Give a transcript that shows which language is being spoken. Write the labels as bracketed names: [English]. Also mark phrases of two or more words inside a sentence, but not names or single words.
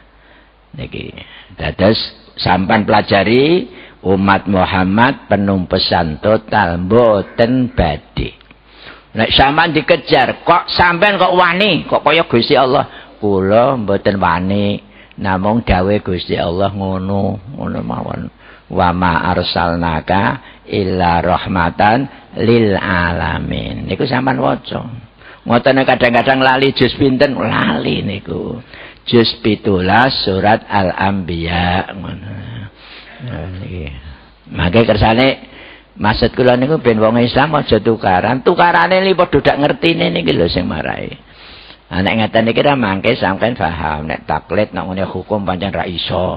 [Javanese] Niki dados sampeyan pelajari umat Muhammad penumpesan total mboten badhe. Nek sampean dikejar, kok sampean kok wani, kok kaya Gusti Allah. Kula mboten wani, namung dawuh Gusti Allah ngono mawon. [Arabic] Wa ma arsalnaka illa rahmatan lil alamin. [Javanese] Niku sampean waca. Ngoten kadang-kadang lali juz pinten, lali niku. Juz 17 surat Al-Anbiya ngono. Niki. Mangke kersane maksud kula niku ben wong Islam aja tukaran. Tukarane li padha dak ngertine niki lho sing marai. Nek ngeten iki ra mangke sampean paham nek taklid nek ngene hukum pancen ra iso.